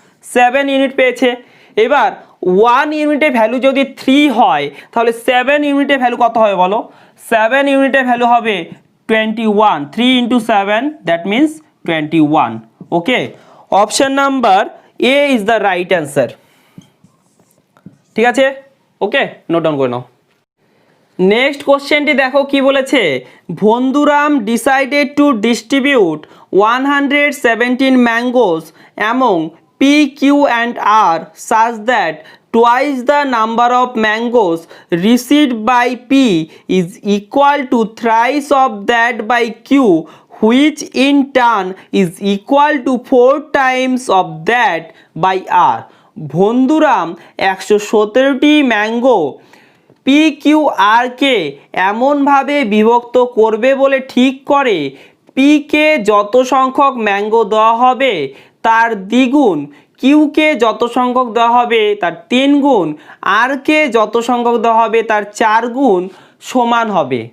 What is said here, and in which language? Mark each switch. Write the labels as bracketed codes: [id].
[bn] 7 unit পেয়েছে। এবার 1 ইউনিটের ভ্যালু যদি 3 হয়, তাহলে 7 ইউনিটের ভ্যালু কত হবে বলো? 7 ইউনিটের ভ্যালু হবে 21। [en] 3 into 7 that means 21। Okay, option number A is the right answer. [bn] ঠিক আছে, ওকে, নোট ডাউন করে নাও। নেক্সট কোশ্চেনটি দেখো কি বলেছে, [en] Bandhuram decided to distribute 117 mangoes among P, Q and R such that twice the number of mangoes received by P is equal to thrice of that by Q, which in turn is equal to 4 times of that by R. [bn] বন্ধুরাম 117টি mango P Q আর কে এমনভাবে বিভক্ত করবে বলে ঠিক করে P K যত সংখ্যক mango দেওয়া হবে তার দ্বিগুণ, কিউকে যত সংখ্যক দেওয়া হবে তার 3 গুণ, আর কে যত সংখ্যক দেওয়া হবে তার 4 গুণ সমান হবে।